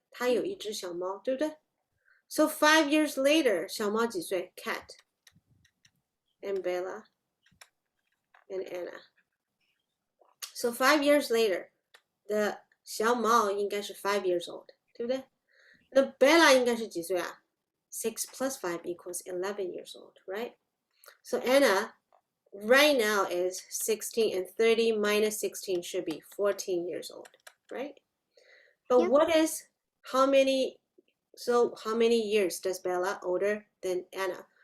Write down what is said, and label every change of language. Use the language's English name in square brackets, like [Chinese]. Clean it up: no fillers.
[Chinese] 她有一只小猫，对不对？ [English] So 5 years later, [Chinese] 小猫几岁？ [English] Cat and Bella and Anna. So 5 years later, the [Chinese] 小猫应该是 [English] 5 years old, [Chinese] 对不对？那 Bella 应该是几岁啊？ [English] 6 plus 5 equals 11 years old, right? So Anna right now is 16, and 30 minus 16 should be 14 years old, right? But Yep. what is, how many years does Bella older than Anna?